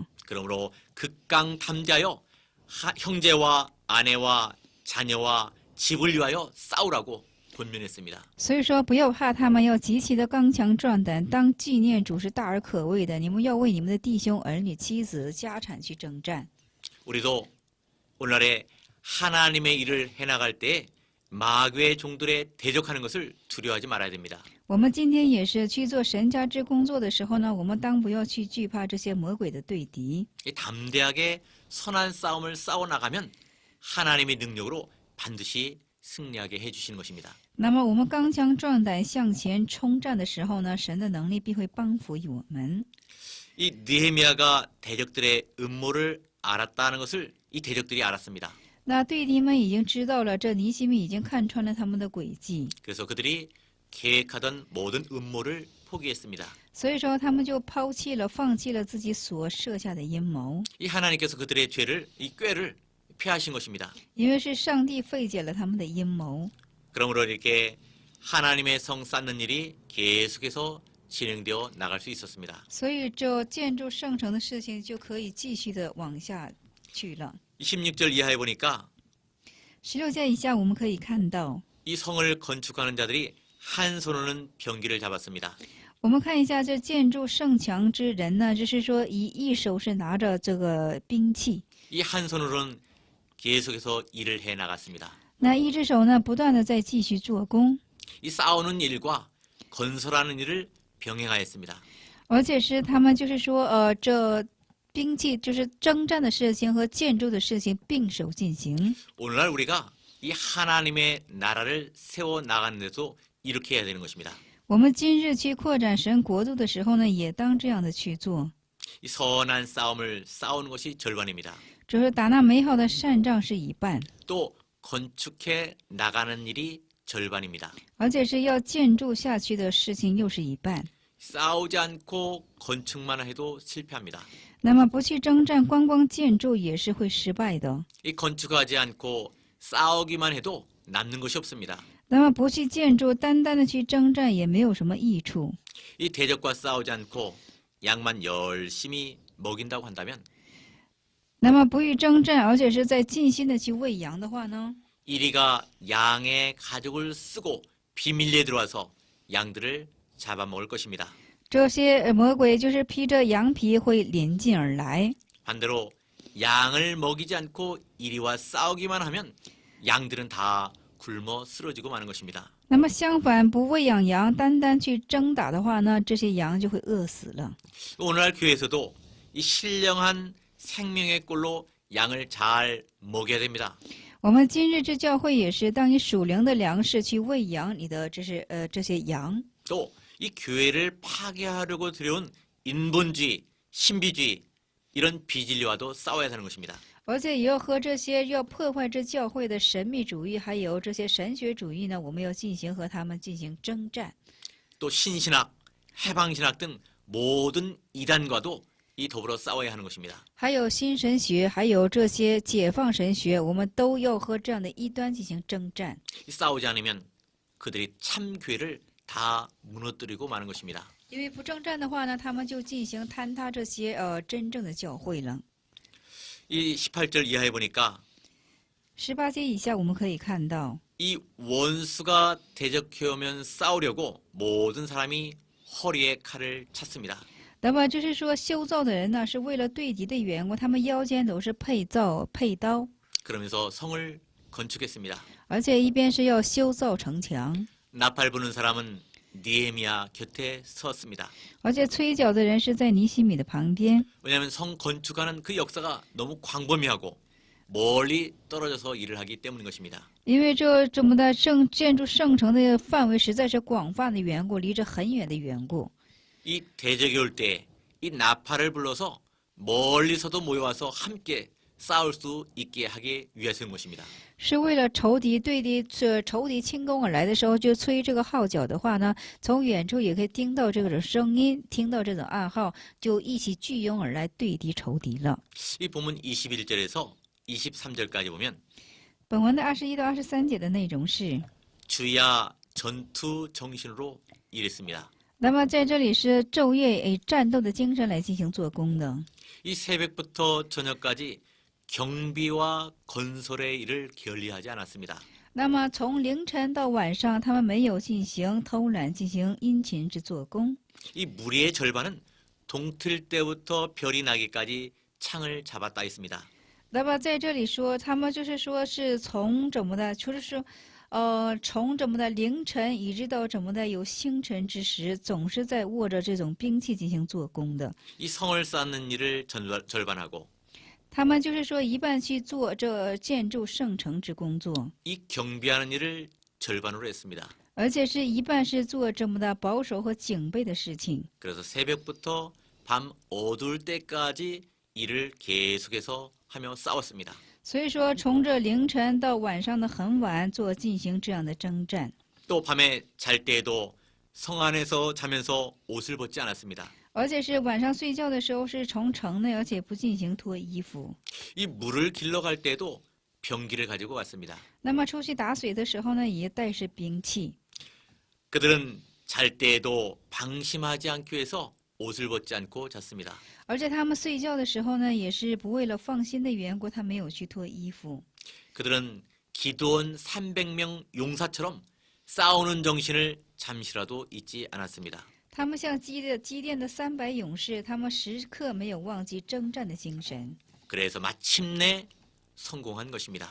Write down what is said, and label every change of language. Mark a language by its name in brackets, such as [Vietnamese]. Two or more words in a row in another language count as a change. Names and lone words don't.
[Korean] 그러므로 극강담대하여 형제와 아내와 자녀와 집을 위하여 싸우라고 권면했습니다. [Chinese] 所以说，不要怕他们，要极其的刚强壮胆，当纪念主是大而可畏的。你们要为你们的弟兄、儿女、妻子、家产去征战。 [Korean] 우리도 오늘날에 하나님의 일을 해나갈 때 마귀의 종들에 대적하는 것을 두려워하지 말아야 됩니다. [Chinese] 我们今天也是去做神家之工作的时候呢，我们当不要去惧怕这些魔鬼的对敌。 [Korean] 이 담대하게 선한 싸움을 싸워 나가면 하나님의 능력으로 반드시 승리하게 해주시는 것입니다. [Chinese] 那么我们刚强壮胆向前冲战的时候呢，神的能力必会帮扶于我们。 [Korean] 이 느헤미야가 대적들의 음모를 알았다는 것을 이 대적들이 알았습니다. [Chinese] 那对敌们已经知道了，这尼西米已经看穿了他们的诡计， [Korean] 그래서 그들이 계획하던 모든 음모를 포기했습니다. [Chinese] 所以说他们就抛弃了、放弃了自己所设下的阴谋， [Korean] 이 하나님께서 그들의 이 꾀를 피하신 것입니다. [Chinese] 因为是上帝废解了他们的阴谋。 [Korean] 그러므로 이렇게 하나님의 성 쌓는 일이 계속해서 진행되어 나갈 수 있었습니다. [Chinese] 所以这建筑圣城的事情就可以继续的往下去了。 [Korean] 16절 이하에 보니까 [Chinese] 16 节以下我们可以看到， [Korean] 이 성을 건축하는 자들이 한 손으로는 병기를 잡았습니다. [Chinese] 我们看一下这建筑圣墙之人呢，就是说一手是拿着这个兵器， [Korean] 이 한 손으로는 계속해서 일을 해 나갔습니다. [Chinese] 那一只手呢不断的在继续做工， [Korean] 이 싸우는 일과 건설하는 일을 병행하였습니다. [Chinese] 而且是他们就是说这兵器就是征战的事情和建筑的事情并手进行。 [Korean] 오늘날 우리가 이 하나님의 나라를 세워 나가는 데도 이렇게 해야 되는 것입니다. [Chinese] 我们今日去扩展神国度的时候呢，也当这样的去做。 [Korean] 이 선한 싸움을 싸우는 것이 절반입니다. [Chinese] 只是打那美好的善仗是一半， [Korean] 또 건축해 나가는 일이 절반입니다. [Chinese] 而且是要建筑下去的事情又是一半。 [Korean] 싸우지 않고 건축만 해도 실패합니다. [Chinese] 那么不去征战，光建筑也是会失败的。 [Korean] 이 건축하지 않고 싸우기만 해도 남는 것이 없습니다. [Chinese] 那么不去建筑，单单的去征战也没有什么益处。 [Korean] 이 대적과 싸우지 않고 양만 열심히 먹인다고 한다면 [Chinese] 那么不去征战，而且是在尽心的去喂羊的话呢， [Korean] 이리가 양의 가죽을 쓰고 비밀리에 들어와서 양들을 잡아먹을 것입니다. [Chinese] 这些魔鬼就是披着羊皮会临近而来。 [Korean] 반대로 양을 먹이지 않고 이리와 싸우기만 하면 양들은 다 굶어 쓰러지고 마는 것입니다. [Chinese] 那么相反，不喂养羊，单单去征打的话呢，这些羊就会饿死了。 [Korean] 오늘날 교회에서도 이 신령한 생명의 꼴로 양을 잘 먹여야 됩니다. [Chinese] 我们今日之教会也是，当以属灵的粮食去喂养你的这些羊， [Korean] 또 이 교회를 파괴하려고 들여온 인본주의, 신비주의 이런 비진리와도 싸워야 하는 것입니다. [Chinese] 而且也要和这些要破坏这教会的神秘主义，还有这些神学主义呢，我们要和他们进行征战。 [Korean] 또 신신학, 해방신학 등 모든 이단과도 이 더불어 싸워야 하는 것입니다. [Chinese] 还有新神学，还有这些解放神学，我们都要和这样的异端进行征战。 [Korean] 싸우지 않으면 그들이 참 교회를 다 무너뜨리고 마는 것입니다. [Chinese] 因为不征战的话呢，他们就进行坍塌这些真正的教会了。 [Korean] 이 18절 이하에 보니까 [Chinese] 18节以下我们可以看到， [Korean] 이 원수가 대적해오면 싸우려고 모든 사람이 허리에 칼을 찼습니다. [Chinese] 那么就是说，修造的人呢，是为了对敌的缘故，他们腰间都是佩刀， [Korean] 그러면서 성을 건축했습니다. [Chinese] 而且一边是要修造城墙， [Korean] 나팔 부는 사람은 니에미야 곁에 섰습니다. [Chinese] 而且吹角的人是在尼西米的旁边。 [Korean] 왜냐하면 성 건축하는 그 역사가 너무 광범위하고 멀리 떨어져서 일을 하기 때문인 것입니다. [Chinese] 因为这么的建筑圣城的范围实在是广泛的缘故，离着很远的缘故。 [Korean] 이 대적이 올 때 이 나팔을 불러서 멀리서도 모여와서 함께 싸울 수 있게 하기 위해서인 것입니다. [Chinese] 是为了仇敌进攻而来的时候，就吹这个号角的话呢，从远处也可以听到这种声音，听到这种暗号，就一起聚拥而来对敌仇敌了。 [Korean] 이 본문 21절에서 23절까지 보면 [Chinese] 本文的21到23节的内容是， [Korean] 주야 전투 정신으로 일했습니다. [Chinese] 那么在这里是昼夜以战斗的精神来进行做工的。 [Korean] 이 새벽부터 저녁까지 경비와 건설의 일을 게을리하지 않았습니다. [Chinese] 那么从凌晨到晚上，他们没有进行偷懒，进行殷勤之做工。 [Korean] 이 무리의 절반은 동틀 때부터 별이 나기까지 창을 잡았다 했습니다. [Chinese] 那么在这里说，他们就是说是从怎么的，就是说，从怎么的凌晨一直到怎么的有星辰之时，总是在握着这种兵器进行做工的。 [Korean] 이 성을 쌓는 일을 절반하고 [Chinese] 他们就是说一半去做这建筑圣城之工作， [Korean] 이 경비하는 일을 절반으로 했습니다. [Chinese] 而且是一半是做这么的保守和警备的事情。 [Korean] 그래서 새벽부터 밤 어두울 때까지 일을 계속해서 하며 싸웠습니다. [Chinese] 所以说，从这凌晨到晚上的很晚进行这样的征战， [Korean] 또 밤에 잘 때에도 성 안에서 자면서 옷을 벗지 않았습니다. [Chinese] 而且是晚上睡觉的时候是从城内，而且不进行脱衣服。 [Korean] 이 물을 길러 갈 때도 병기를 가지고 갔습니다. [Chinese] 那么出去打水的时候呢，也带是兵器。 [Korean] 그들은 잘 때에도 방심하지 않기 위해서 옷을 벗지 않고 잤습니다. [Chinese] 而且他们睡觉的时候呢，也是不为了放心的缘故，他没有去脱衣服。 [Korean] 그들은 기도원 300명 용사처럼 싸우는 정신을 잠시라도 잊지 않았습니다. [Chinese] 他们像基甸的300勇士，他们时刻没有忘记征战的精神。 [Korean] 그래서 마침내 성공한 것입니다.